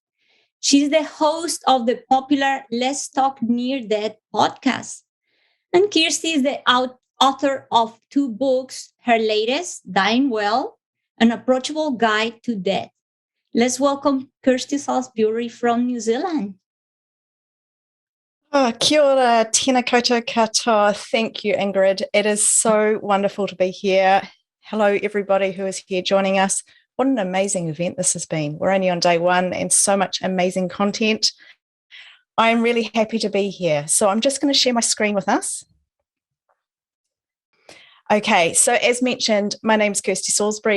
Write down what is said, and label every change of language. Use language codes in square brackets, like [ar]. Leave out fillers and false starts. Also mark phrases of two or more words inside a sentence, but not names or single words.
[en] She's the host of the popular Let's Talk Near Death podcast. And Kirsty is the author of 2 books, her latest, Dying Well, An Approachable Guide to Death. Let's welcome Kirsty Salisbury from New Zealand. [mi] Kia ora, tēnā koutou katoa. [en] Thank you, Ingrid. It is so wonderful to be here. Hello, everybody who is here joining us. What an amazing event this has been. We're only on day 1 and so much amazing content. I'm really happy to be here. So I'm just going to share my screen with us. Okay, so as mentioned, my name's Kirsty Salisbury.